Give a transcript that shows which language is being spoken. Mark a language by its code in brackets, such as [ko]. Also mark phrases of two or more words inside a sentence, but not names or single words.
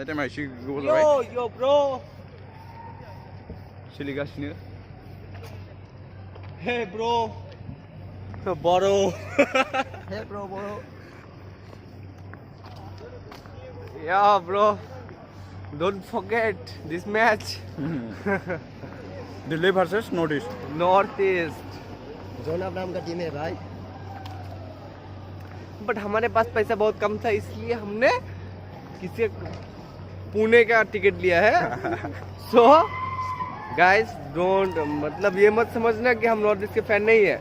[brx] एसे गोबाव जाबाय [en] Yo bro. [brx] सोलिगासिनो [en] Hey bro. Boro. Hey bro, bro. Yeah bro. Don't forget this match. Delhi versus North East Northeast. [hi] जोनाब नाम का टीम है भाई. बट हमारे पास पैसा बहुत कम था इसलिए हमने किसी पुणे का टिकट लिया है. [en] so guys don't [hi] मतलब ये मत समझना कि हम नॉर्थ ईस्ट के फैन नहीं है.